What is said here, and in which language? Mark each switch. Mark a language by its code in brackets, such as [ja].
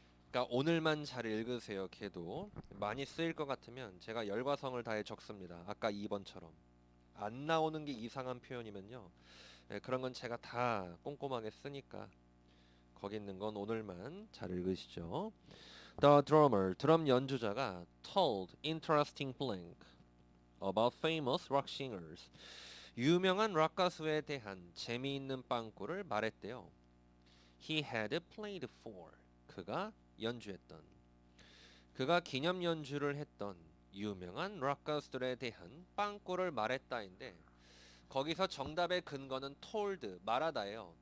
[ko] 그러니까 오늘만 잘 읽으세요. 걔도 많이 쓰일 것 같으면 제가 열과 성을 다해 적습니다. 아까 2번처럼 안 나오는 게 이상한 표현이면요, 네, 그런 건 제가 다 꼼꼼하게 쓰니까 거기 있는 건 오늘만 잘 읽으시죠. [en] The drummer, [ko] 드럼 연주자가 [en] told interesting blank about famous rock singers. [ko] 유명한 락 가수에 대한 재미있는 빵꾸를 말했대요. [en] He had played for. [ko] 그가 연주했던, 그가 기념 연주를 했던 유명한 락 가수들에 대한 빵꾸를 말했다인데, 거기서 정답의 근거는 told, 말하다예요.